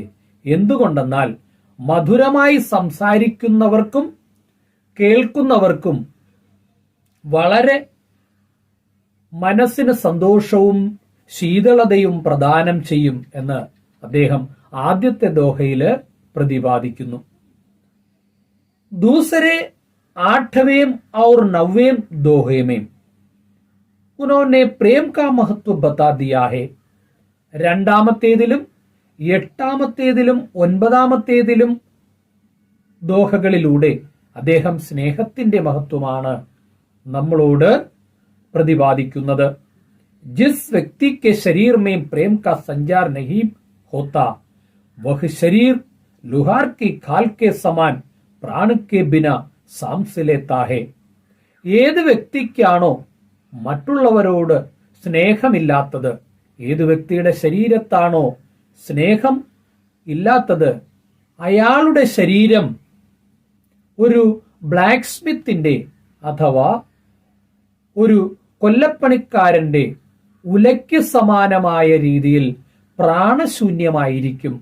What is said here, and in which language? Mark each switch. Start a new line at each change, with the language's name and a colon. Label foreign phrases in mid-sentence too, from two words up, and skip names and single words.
Malayalam: എന്തുകൊണ്ടെന്നാൽ മധുരമായി സംസാരിക്കുന്നവർക്കും കേൾക്കുന്നവർക്കും വളരെ മനസ്സിന് സന്തോഷവും ശീതളതയും പ്രദാനം ചെയ്യും എന്ന് അദ്ദേഹം ആദ്യത്തെ ദോഹയില് പ്രതിപാദിക്കുന്നു.
Hindi: ദൂസരെ 8वें और 9वें दोहे में उन्होंने प्रेम का महत्व बता दिया है.
Malayalam: രണ്ടാമത്തേതിലും 8ാമത്തേതിലും 9ാമത്തേതിലും ദോഹകളിലൂടെ അദ്ദേഹം സ്നേഹത്തിന്റെ മഹത്വമാണ് നമ്മളോട് പ്രതിപാദിക്കുന്നത്.
Hindi: जिस व्यक्ति के शरीर में प्रेम का संचार नहीं होता वह शरीर लोहार की खाल के समान प्राण के बिना सांस लेता है.
Malayalam: ഏത് വ്യക്തിക്കാണോ മറ്റുള്ളവരോട് സ്നേഹമില്ലാത്തത്, ഏത് വ്യക്തിയുടെ ശരീരത്താണോ സ്നേഹം ഇല്ലാത്തത്, അയാളുടെ ശരീരം ഒരു ബ്ലാക്ക് സ്മിത്തിന്റെ അഥവാ ഒരു കൊല്ലപ്പണിക്കാരന്റെ ഉലയ്ക്ക് സമാനമായ രീതിയിൽ പ്രാണശൂന്യമായിരിക്കും.